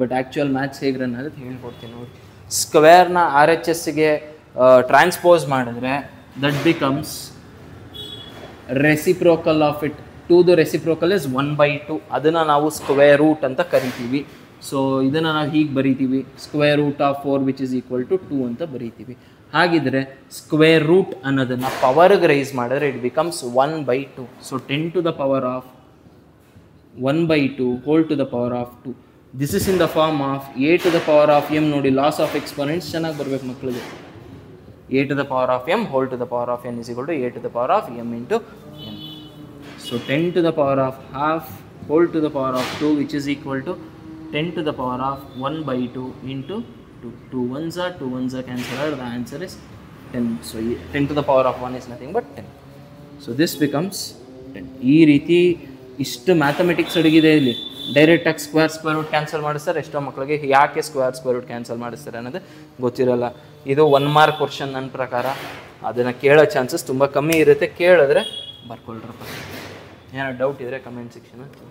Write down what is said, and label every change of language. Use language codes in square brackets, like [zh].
[kn] But actual maths ಹೇಗೆ run ಆಗುತ್ತೆ ಹೇಳ್ಕೊಡ್ತೀನಿ ನೋಡಿ. ಸ್ಕ್ವೇರ್ನ RHSಗೆ ಟ್ರಾನ್ಸ್ಪೋಸ್ ಮಾಡಿದ್ರೆ [en] That becomes reciprocal of it. 2 reciprocal is 1/2. [kn] ಅದನ್ನು ನಾವು ಸ್ಕ್ವೇರ್ ರೂಟ್ ಅಂತ ಕರಿತೀವಿ. ಸೊ ಇದನ್ನು ನಾವು ಹೀಗೆ ಬರೀತೀವಿ, [en] square root of 4 which is equal to 2 [kn] ಅಂತ ಬರೀತೀವಿ. ಹಾಗಿದ್ರೆ ಸ್ಕ್ವೇರ್ ರೂಟ್ ಅನ್ನೋದನ್ನು ಪವರ್ಗೆ ರೈಸ್ ಮಾಡಿದ್ರೆ [en] It becomes 1/2. So 10 to the power of 1/2 whole to the power of 2. This is in the form of a to the power of m. [kn] ನೋಡಿ loss of exponents ಚೆನ್ನಾಗಿ ಬರಬೇಕು ಮಕ್ಕಳಿಗೆ. [en] a to the power of m whole to the power of n is equal to a to the power of m into n. So 10 to the power of half whole to the power of 2 which is equal to 10 to the power of 1/2 into 2. 2 ones are 2 ones are cancelled. The answer is 10. So 10 to the power of 1 is nothing but 10. So this becomes 10. [kn] ಈ ರೀತಿ ಇಷ್ಟು mathematics ಅಡಗಿದೆ ಇಲ್ಲಿ. ಡೈರೆಕ್ಟಾಗಿ square root cancel ಮಾಡಿಸ್ತಾರೆ. ಎಷ್ಟೋ ಮಕ್ಕಳಿಗೆ ಯಾಕೆ ಸ್ಕ್ವೇರ್ ರೂಟ್ ಕ್ಯಾನ್ಸಲ್ ಮಾಡಿಸ್ತಾರೆ ಅನ್ನೋದು ಗೊತ್ತಿರಲ್ಲ. ಇದು 1 ಮಾರ್ಕ್ ಕ್ವಶನ್ ನನ್ನ ಪ್ರಕಾರ. ಅದನ್ನು ಕೇಳೋ ಚಾನ್ಸಸ್ ತುಂಬ ಕಮ್ಮಿ ಇರುತ್ತೆ. ಕೇಳಿದ್ರೆ ಬರ್ಕೊಳ್ರಪ್ಪ. ಏನೋ ಡೌಟ್ ಇದ್ದರೆ ಕಮೆಂಟ್ ಸೆಕ್ಷನ್.